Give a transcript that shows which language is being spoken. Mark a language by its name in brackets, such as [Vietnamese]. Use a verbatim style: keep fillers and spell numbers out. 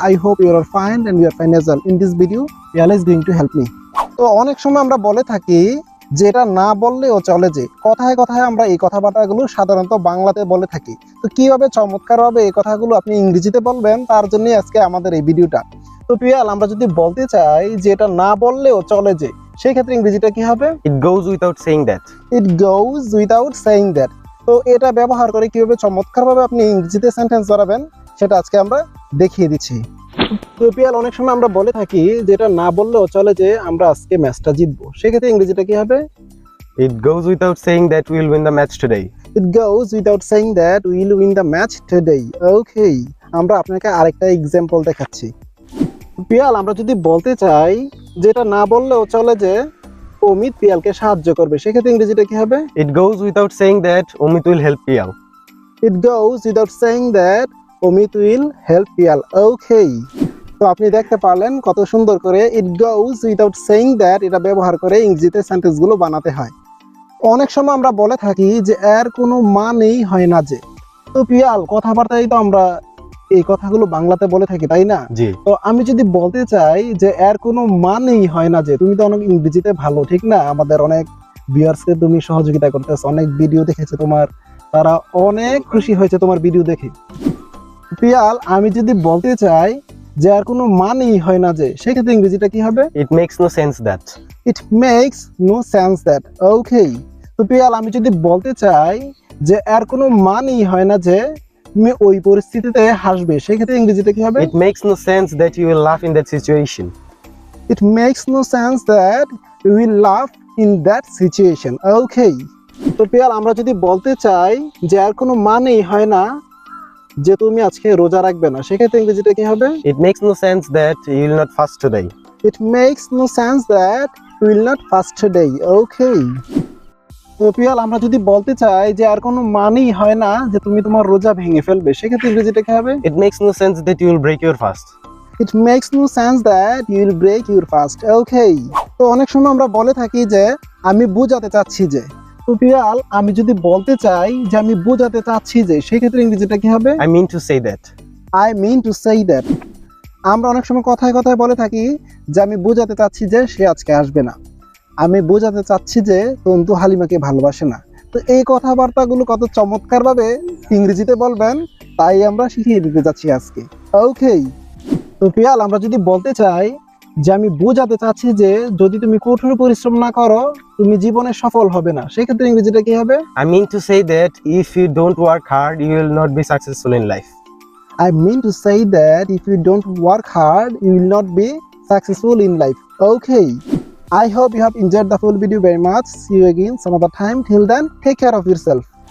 [English] I hope you are fine and we are fine as well. In this video, Riala is going to help me. [Bangla] তো অনেক সময় আমরা বলে থাকি যেটা না বললেও চলে, যে কথায় কথায় আমরা এই কথাবার্তাগুলো সাধারণত বাংলাতে বলে থাকি। তো কীভাবে চমৎকারভাবে এই কথাগুলো আপনি ইংরেজিতে বলবেন তার জন্যই আজকে আমাদের এই ভিডিওটা। তো রিয়াল, আমরা যদি বলতে চাই যে এটা না বললেও চলে যে, সেই ক্ষেত্রে ইংরেজিটা কি হবে? [English] It goes without saying that. It goes without saying that. [Bangla] তো এটা ব্যবহার করে কিভাবে চমৎকারভাবে আপনি ইংরেজিতে সেন্টেন্স বানাবেন সেটা আজকে আমরা দেখিয়ে দিচ্ছি। তো পিয়াল, অনেক সময় আমরা বলে থাকি যেটা না বললেও চলে যে আমরা আজকে ম্যাচটা জিতবো, সেক্ষেত্রে ইংরেজিটা কি হবে? [English] It goes without saying that we will win the match today. It goes without saying that we will win the match today. [Bangla] ওকে, আমরা আপনাকে আরেকটা এক্সাম্পল দেখাচ্ছি। পিয়াল, আমরা যদি বলতে চাই যেটা না বললেও চলে যে অমিত পিয়ালকে সাহায্য করবে, সেক্ষেত্রে ইংরেজিটা কি হবে? [English] It goes without saying that Omit will help Piyal. It goes without saying that Omit will help Piyal. Okay. [Bangla] তো আপনি দেখতে পারলেন কত সুন্দর করে [English] it goes without saying that [Bangla] এটা ব্যবহার করে ইংরেজিতে সেন্টেন্সগুলো বানাতে হয়। অনেক সময় আমরা বলে থাকি যে এর কোনো মানেই হয় না যে। তো পিয়াল, কথাবার্তায় তো আমরা এই কথাগুলো বাংলাতে বলে থাকি, তাই না? জি। তো আমি যদি বলতে চাই যে এর কোনো মানেই হয় না যে, তুমি তো অনেক ইংরেজিতে ভালো, ঠিক না? আমাদের অনেক ভিউয়ার্সকে তুমি সহযোগিতা করতেছো, অনেক ভিডিও দেখেছে তোমার, তারা অনেক খুশি হয়েছে তোমার ভিডিও দেখে। পিয়াল, আমি যদি বলতে চাই যে এর কোনো মানেই হয় না যে, সেক্ষেত্রে ইংরেজিটা কি হবে? [English] It makes no sense that. It makes no sense that. Okay. [Bangla] তো পিয়াল, আমি যদি বলতে চাই যে এর কোনো মানেই হয় না যে তুমি ওই পরিস্থিতিতে হাসবে, সেক্ষেত্রে ইংরেজিতে কি হবে? [English] It makes no sense that you will laugh in that situation. It makes no sense that you will laugh in that situation. Okay. [Bangla] তো পিয়াল, আমরা যদি বলতে চাই যে আর কোনো মানেই হয় না যে তুমি আজকে রোজা রাখবে না, সেক্ষেত্রে ইংরেজিটা কি হবে? [English] It makes no sense that you will not fast today. It makes no sense that you will not fast today. Okay. [Bangla] তো পিয়াল, আমরা যদি বলতে চাই যে আর কোনো মানেই হয় না যে তুমি তোমার রোজা ভেঙে ফেলবে, সেক্ষেত্রে ইংরেজিটা কি হবে? [English] It makes no sense that you will break your fast. It makes no sense that you will break your fast. Okay. [Bangla] তো অনেক সময় আমরা বলে থাকি যে আমি বোঝাতে চাচ্ছি যে। তো পিয়াল, আমি যদি বলতে চাই যে আমি বোঝাতে চাচ্ছি যে, সেক্ষেত্রে ইংরেজিটা কি হবে? [English] I mean to say that. I mean to say that. [Bangla] আমরা অনেক সময় কথায় কথায় বলে থাকি যে আমি বোঝাতে চাচ্ছি যে সে আজকে আসবে না, আমি বোঝাতে চাচ্ছি যে তন্তু হালিমাকে ভালোবাসে না। তো এই কথাবার্তাগুলো কত চমৎকারভাবে ইংরেজিতে বলবেন তাই আমরা শিখিয়ে দিতে যাচ্ছি আজকে। ওকে। তো পিয়াল, আমরা যদি বলতে চাই যে আমি বোঝাতে চাচ্ছি যে যদি তুমি কঠোর পরিশ্রম না করো তুমি জীবনে সফল হবে না, সেক্ষেত্রে ইংরেজিটা কি হবে? [English] I mean to say that if you don't work hard you will not be successful in life. I mean to say that if you don't work hard you will not be successful in life. Okay. I hope you have enjoyed the full video very much. See you again some other time. Till then, take care of yourself.